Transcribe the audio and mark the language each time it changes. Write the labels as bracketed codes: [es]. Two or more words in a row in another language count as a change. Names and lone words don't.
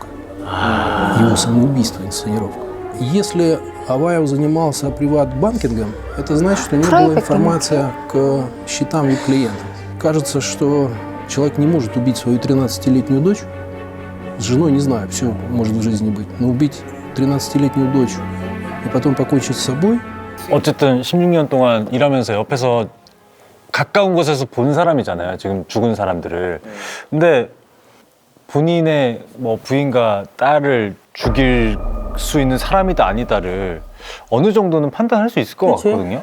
[ru] Его самоубийство — инсценировка. Если Аваев занимался приват-банкингом, это значит, что у него была информация к счетам клиентов. Кажется, что человек не может убить свою 13-летнюю дочь. С женой, не знаю, все может в жизни быть. Но убить 13-летнюю дочь и потом покончить с собой. [ko] 어쨌든 16년 동안 일하면서 옆에서 가까운 곳에서 본 사람이잖아요. 지금 죽은 사람들을. 근데 본인의 뭐 부인과 딸을 죽일 수 있는 사람이다 아니다를 어느 정도는 판단할 수 있을 것 같거든요.